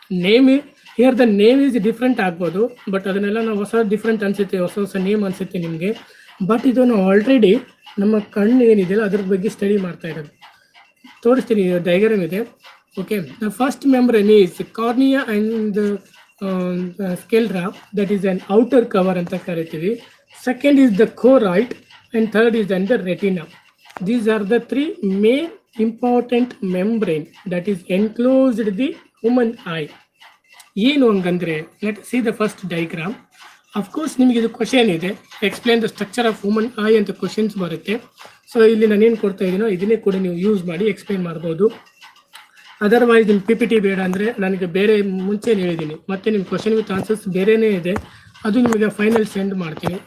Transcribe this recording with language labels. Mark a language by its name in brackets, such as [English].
[English] name here the name is different [Kannada] ಆಗ್ಬೋದು, but ಅದನ್ನೆಲ್ಲ ನಾವು ಹೊಸ ಡಿಫ್ರೆಂಟ್ ಅನಿಸುತ್ತೆ, ಹೊಸ ನೇಮ್ ಅನಿಸುತ್ತೆ ನಿಮಗೆ. ಬಟ್ ಇದು ನಾವು ಆಲ್ರೆಡಿ ನಮ್ಮ ಕಣ್ಣು ಏನಿದೆಯಲ್ಲ ಅದ್ರ ಬಗ್ಗೆ ಸ್ಟಡಿ ಮಾಡ್ತಾ ಇರೋದು. ತೋರಿಸ್ತೀನಿ, ಡಯಾಗ್ರಾಮ್ ಇದೆ. [English] okay, the first membrane is cornea and sclera, that is an outer cover [Kannada] ಅಂತ ಕರಿತೀವಿ. [English] Second is the choroid and third is the retina. These are the 3 main important membrane that is enclosed the human eye. [Kannada] ಏನು ಹಂಗಂದ್ರೆ, [English] Let see the first diagram. [Kannada] Of course ನಿಮಗೆ ಇದು question ಇದೆ, [English] explain the structure of human eye [Kannada] ಅಂತ questions ಬರುತ್ತೆ. So ಇಲ್ಲಿ ನಾನೇನು ಕೊಡ್ತಾ ಇದ್ದೀನೋ ಇದನ್ನೇ ಕೂಡ ನೀವು ಯೂಸ್ ಮಾಡಿ ಎಕ್ಸ್ಪ್ಲೇನ್ ಮಾಡ್ಬೋದು. ಅದರ್ವೈಸ್ ನಿಮ್ಮ PPT ಬೇಡ ಅಂದರೆ ನನಗೆ ಬೇರೆ ಮುಂಚೆ ಹೇಳಿದ್ದೀನಿ, ಮತ್ತು ನಿಮ್ಮ ಕ್ವಶನ್ ವಿತ್ ಆನ್ಸರ್ಸ್ ಬೇರೆಯೇ ಇದೆ, ಅದು ನಿಮಗೆ ಫೈನಲ್ ಸೆಂಡ್ ಮಾಡ್ತೀನಿ.